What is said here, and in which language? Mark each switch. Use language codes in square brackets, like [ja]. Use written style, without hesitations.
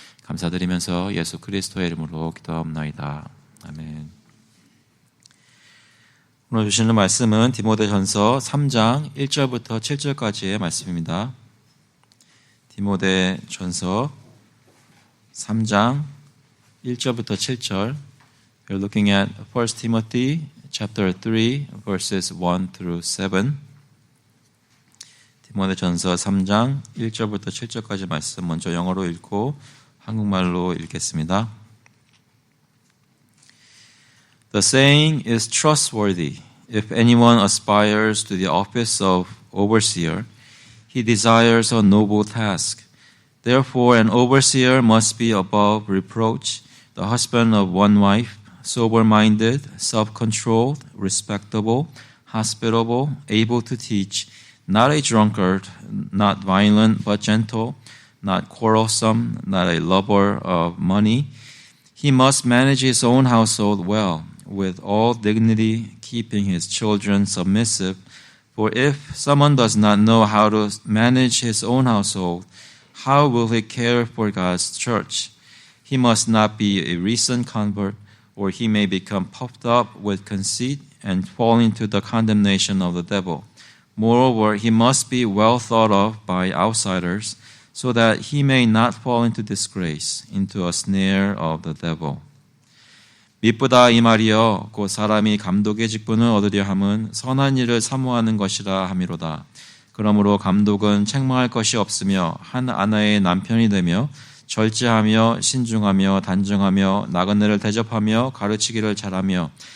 [ko] 감사드리면서 예수 그리스도의 이름으로 기도하옵나이다. 아멘. 오늘 주시는 말씀은 디모데전서 3장 1절부터 7절까지의 말씀입니다. 디모데전서 3장 1절부터 7절. [en] We're looking at 1 Timothy chapter 3 verses 1 through 7. [ko] 디모데전서 3장 1절부터 7절까지 말씀 먼저 영어로 읽고 한국말로 읽겠습니다. [en] The saying is trustworthy. If anyone aspires to the office of overseer, he desires a noble task. Therefore, an overseer must be above reproach, the husband of one wife, sober-minded, self-controlled, respectable, hospitable, able to teach, not a drunkard, not violent but gentle, not quarrelsome, not a lover of money. He must manage his own household well, with all dignity, keeping his children submissive. For if someone does not know how to manage his own household, how will he care for God's church? He must not be a recent convert, or he may become puffed up with conceit and fall into the condemnation of the devil. Moreover, he must be well thought of by outsiders, so that he may not fall into disgrace, into a snare of the devil. [ko] 미쁘다 이 말이여 곧 사람이 감독의 직분을 얻으려 함은 선한 일을 사모하는 것이라 함이로다. 그러므로 감독은 책망할 것이 없으며 한 아내의 남편이 되며 절제하며 신중하며 단정하며 나그네를 대접하며 가르치기를 잘하며